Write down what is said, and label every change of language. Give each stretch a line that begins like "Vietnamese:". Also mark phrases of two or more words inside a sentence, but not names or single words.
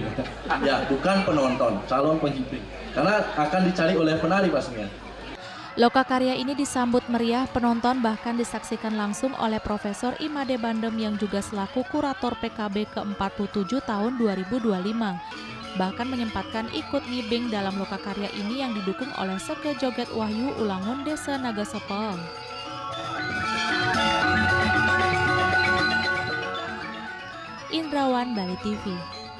Indonesian: Ya, bukan penonton, calon pengibing. Karena akan dicari oleh penari pastinya. Lokakarya ini disambut meriah penonton, bahkan disaksikan langsung oleh Profesor Imade Bandem yang juga selaku kurator PKB ke-47 tahun 2025. Bahkan menyempatkan ikut ngibing dalam lokakarya ini yang didukung oleh Seke Joget Wahyu Ulangun Desa Nagesepahe. Indrawan, Bali TV.